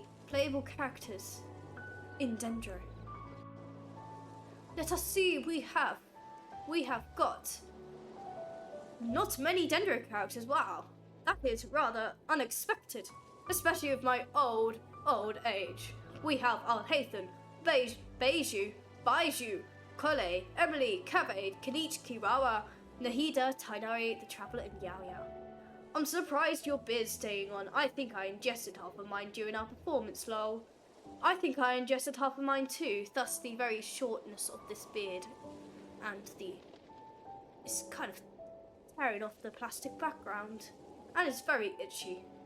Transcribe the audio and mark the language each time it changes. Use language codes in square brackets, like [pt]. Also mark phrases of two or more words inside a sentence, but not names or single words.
[en] Playable characters in Dendro. Let us see, we have got not many Dendro characters. Wow, that is rather unexpected, especially with my old age. We have Alhaithan, Beiju, Baiju, Kole, Emily, Kavade, Kanich, Kirawa, Nahida, Tainari, the Traveler, and Yao Yao. I'm surprised your beard's staying on. I think I ingested half of mine during our performance, lol. I think I ingested half of mine too, thus the very shortness of this beard and it's kind of tearing off the plastic background and it's very itchy.